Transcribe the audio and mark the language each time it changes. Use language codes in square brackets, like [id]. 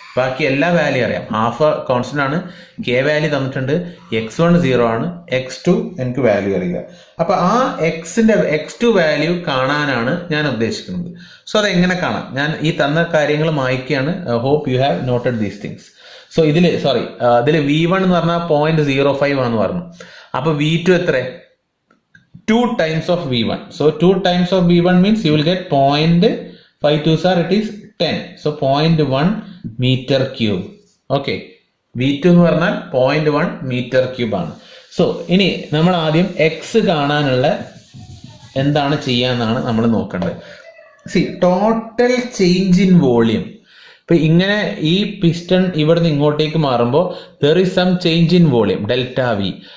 [ml] ബാക്കി എല്ലാ വാല്യൂ അറിയാം. ഹാഫ് കോൺസ്റ്റന്റ് ആണ്, K വാല്യൂ തന്നിട്ടുണ്ട്, x1 0 ആണ്, x2 എനിക്ക് വാല്യൂ അറിയില്ല. അപ്പൊ ആ x2 വാല്യൂ കാണാനാണ് ഞാൻ ഉദ്ദേശിക്കുന്നത്. സോ അത് എങ്ങനെ കാണാം? ഞാൻ ഈ തന്ന കാര്യങ്ങൾ മായ്ക്കുകയാണ്. [en] Hope you have noted these things. [ml] So ഇതിൽ V1 എന്ന് പറഞ്ഞാൽ 0.05 ആണെന്ന് പറഞ്ഞു. അപ്പൊ V2 എത്ര? [en] 2 times of V1. So 2 times of V1 means you will get 0.52 sir, it is 10. So 0.1 meter cube. Okay. [ml] V2 എന്ന് പറഞ്ഞാൽ 0.1 meter cube ആണ്. സോ ഇനി നമ്മൾ ആദ്യം x കാണാനുള്ള എന്താണ് ചെയ്യാന്നാണ് നമ്മൾ നോക്കേണ്ടത്. Total change in volume. ഇപ്പൊ ഇങ്ങനെ ഈ പിസ്റ്റൺ ഇവിടുന്ന് ഇങ്ങോട്ടേക്ക് മാറുമ്പോൾ [en] There is some change in volume delta V.